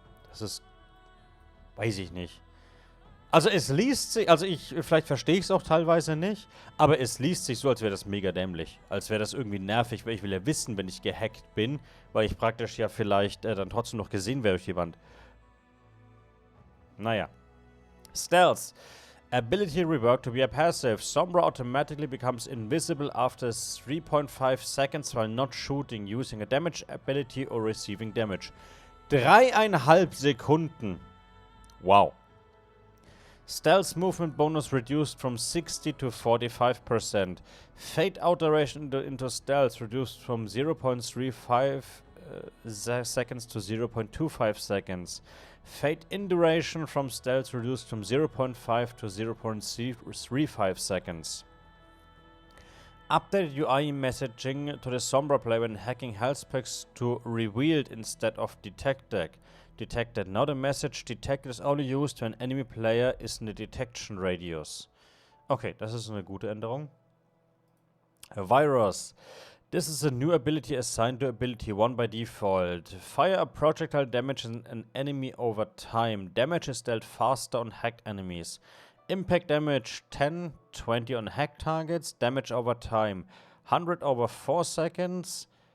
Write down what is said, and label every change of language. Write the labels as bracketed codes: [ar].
[de] Das ist... Weiß ich nicht. Also es liest sich, vielleicht verstehe ich es auch teilweise nicht, aber es liest sich so, als wäre das mega dämlich. Als wäre das irgendwie nervig, weil ich will ja wissen, wenn ich gehackt bin, weil ich praktisch ja vielleicht dann trotzdem noch gesehen werde durch die Wand. Naja. Stealth. [en] Ability rework to be a passive. Sombra automatically becomes invisible after 3.5 seconds while not shooting, using a damage ability or receiving damage. [de] 3,5 Sekunden. Wow. [en] Stealth movement bonus reduced from 60 to 45%. Fade out duration into stealth reduced from 0.35 seconds to 0.25 seconds. Fade in duration from stealth reduced from 0.5 to 0.35 seconds. Updated UI messaging to the Sombra player when hacking health packs to revealed instead of detected. Now the message detected is only used when enemy player is in the detection radius. [de] Okay, das ist eine gute Änderung. [en] A virus. This is a new ability assigned to ability 1 by default. Fire a projectile damage an enemy over time. Damage is dealt faster on hacked enemies. Impact damage 10, 20 on hacked targets. Damage over time 100 over 4 seconds.